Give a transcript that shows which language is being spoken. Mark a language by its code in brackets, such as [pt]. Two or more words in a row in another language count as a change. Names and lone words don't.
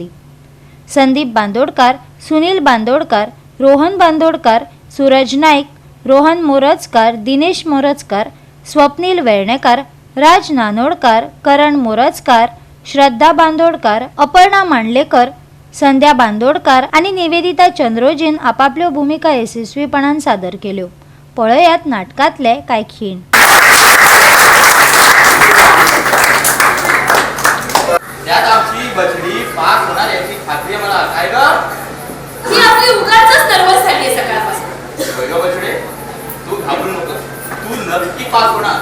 [kok] संदीप बांदोडकार, सुनील बांदोडकार, रोहन बांदोडकार, सूरज नाईक, रोहन मोरजकार, दिनेश मोरजकार, स्वप्नील वेर्णेकार, राज नानोडकार, करण मोरजकार, श्रद्धा बांदोडकार, अपर्णा मांडलेकर, संध्या बांदोडकार आणि निवेदिता चंद्रोजीन आपापल्यो भूमिका यशस्वीपणान सादर केल्यो. पळयात नाटकातले कांय खीण. [mr] त्यात आमची बछडी पास होणार याची खात्री आहे मला. काय ग? ही आपली उगाचच नर्वस झाली आहे सकाळपासून. होय ग बछडे, तू घाबरू नको. तू नक्की पास होणार.